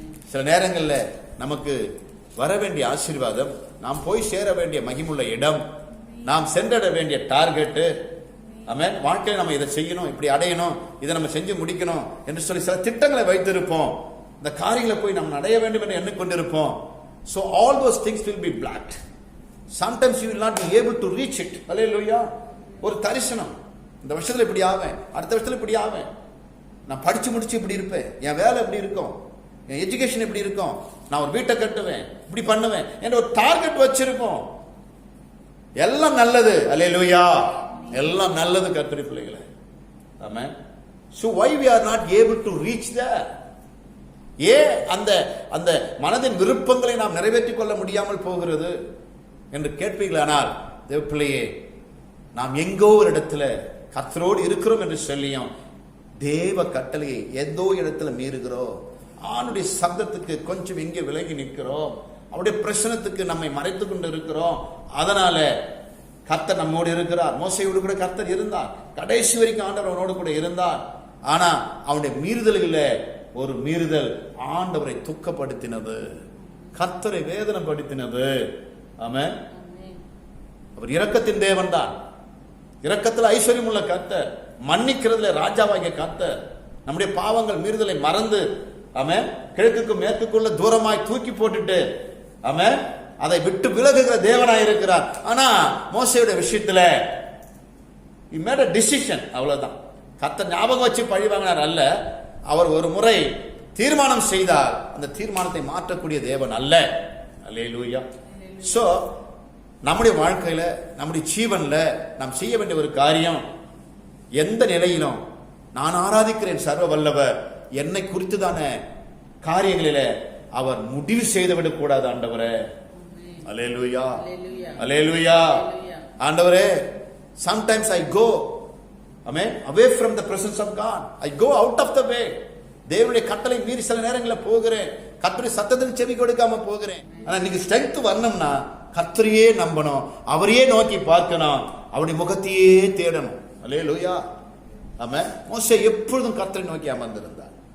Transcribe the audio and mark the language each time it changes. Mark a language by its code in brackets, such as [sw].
[ta] சில நேரங்கள்ல நமக்கு வர வேண்டிய ஆசீர்வாதம், நாம் போய் சேர வேண்டிய மகிமுள்ள இடம், நாம் சென்றட வேண்டிய டார்கெட், ஆமென், வாழ்க்கையில நம்ம இதை செய்யணும், இப்படி அடையணும், இதை நம்ம செஞ்சு முடிக்கணும் என்று சொல்லி சில திட்டங்களை வைத்திருப்போம். இந்த காரியங்களை போய் நம்ம அடைய வேண்டும் என்று எண்ணிக்கொண்டிருப்போம். [en] So all those things will be blocked. Sometimes you will not be able to reach it. Hallelujah. [ta] ஒரு தரிசனம், இந்த வருஷத்துல இப்படி ஆவேன், அடுத்த வருஷத்துல இப்படி ஆவேன், நான் படிச்சு முடிச்சு இப்படி இருப்பேன், என் வேலை இப்படி இருக்கும், என் எஜுகேஷன் இப்படி இருக்கும், நான் ஒரு வீட்டை கட்டுவேன், இப்படி பண்ணுவேன் என்ற ஒரு டார்கெட் வச்சிருக்கோம். எல்லாம் நல்லது. அல்லேலூயா. எல்லாம் நல்லது கர்த்தருடைய பிள்ளைகளே. ஆமென். [en] So why we are not able to reach there? [ta] ஏன் அந்த அந்த மனதின் விருப்பங்களை நாம் நிறைவேற்றிக் கொள்ள முடியாமல் போகிறது என்று கேட்பீர்களானால், தேவ பிள்ளையே, நாம் எங்கோ ஒரு இடத்துல கர்த்தரோடு இருக்கிறோம் என்று சொல்லியும் தேவ கட்டளையை ஏதோ இடத்துல மீறுகிறோம், ஆணுடைய சப்தத்துக்கு கொஞ்சம் எங்கே விலகி நிற்கிறோம், அவருடைய பிரச்சனத்துக்கு நம்மை மறைத்துக் கொண்டு இருக்கிறோம். அதனால கர்த்தர் நம்மோடு இருக்கிறார். மோசையோடு கூட கர்த்தர் இருந்தார், கடைசி வரைக்கும் ஆண்டவர் அவனோடு கூட இருந்தார். ஆனா அவனுடைய மீறுதல்கள ஒரு மீறுதல் ஆண்டவரை துக்கப்படுத்தினது, கர்த்தரை வேதனைப்படுத்தினது. ஆமென். அவர் இரக்கத்தின் தேவன் தான், இரக்கத்தில் ஐஸ்வர்யம் உள்ள கர்த்தர், மன்னிக்கிறதுல ராஜாவாகிய கர்த்தர். நம்முடைய பாவங்கள் மீறுதலை மறந்து, ஆமென், கிழக்குக்கும் மேற்குக்குள்ள தூரமாய் தூக்கி போட்டுட்டு, ஆமென், அதை விட்டு விலகுகிற தேவனாய் இருக்கிறார். ஆனா மோசேயுடைய விஷயத்துல [en] he made a decision. [ta] அவ்வளவுதான். கர்த்தர் ஞாபகம் வச்சு பழி வாங்கினார் அல்ல, அவர் ஒரு முறை தீர்மானம் செய்தார், அந்த தீர்மானத்தை மாற்றக்கூடிய தேவன் அல்ல. அல்லேலூயா. சோ நம்முடைய வாழ்க்கையில, நம்முடைய ஜீவன்ல நாம் செய்ய வேண்டிய ஒரு காரியம், எந்த நிலையிலும் நான் ஆராதிக்கிறேன் சர்வ வல்லவர், என்னை குறித்துதான காரியங்களில அவர் முடிவு செய்துவிடக் கூடாது. ஆண்டவரே, அல்லேலூயா, அல்லேலூயா. [en] ஆண்டவரே, sometimes I go, amen, away from the presence of God. I go out of the way. [ta] தேவனுடைய கட்டளை மீறி சில நேரங்களில் போகிறேன், கர்த்தருடைய சத்தத்துக்கு செவி கொடுக்காம போகிறேன். ஆனா நீங்க ஸ்ட்ரெங்த் வரணும்னா கர்த்தரையே நம்பணும், அவரையே நோக்கி பார்க்கணும், அவருடைய முகத்தையே தேடணும். அல்லேலூயா. ஆமென். மோசே எப்பொழுதும் கர்த்தரை நோக்கி அமர்ந்திருந்தார்.